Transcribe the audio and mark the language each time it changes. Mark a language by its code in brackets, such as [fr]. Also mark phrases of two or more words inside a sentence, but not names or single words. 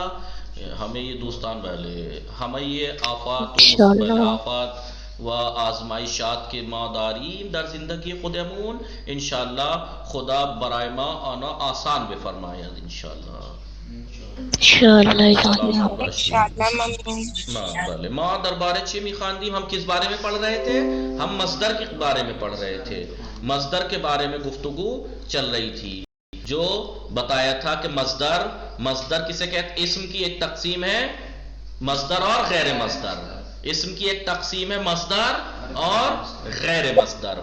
[fa] همه دوستان بله همه آفات و مصیبت آفات و آزمایشات که ما داریم در زندگی خودمون انشاءاللہ خدا برای ما آنها آسان بفرماید انشاءاللہ. انشاءاللہ ممنون. بله ما درباره چی میخواندیم؟ [ur] هم کس بارے میں پڑھ رہے تھے؟ ہم مصدر کے بارے میں پڑھ رہے تھے. مصدر کے بارے میں گفتگو چل رہی تھی جو بتایا تھا کہ مصدر کسے کہتے؟ اسم کی ایک تقسیم ہے مصدر اور غیر مصدر. اسم کی ایک تقسیم ہے مصدر اور غیر مصدر.